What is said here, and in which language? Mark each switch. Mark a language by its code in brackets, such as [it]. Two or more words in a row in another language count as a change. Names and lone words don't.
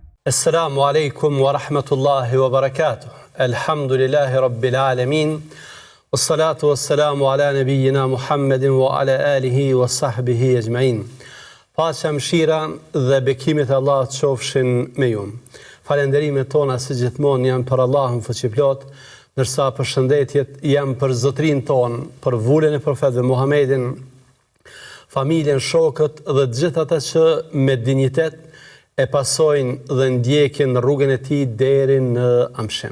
[ar] السلام عليكم ورحمة الله وبركاته. الحمد لله رب العالمين. والصلاة والسلام على نبينا محمد وعلى آله وصحبه أجمعين. [sq] Paqja, mëshira dhe bekimit e Allahut qofshin me ju. Falenderimet tona si gjithmonë janë për Allahun fuqiplot, ndërsa përshëndetjet janë për zotrin ton, për vullën e profetit Muhammedin, familjen, shokët dhe të gjithë ata që me dinjitet e pasojnë dhe ndjekin rrugën e tij deri në amshim.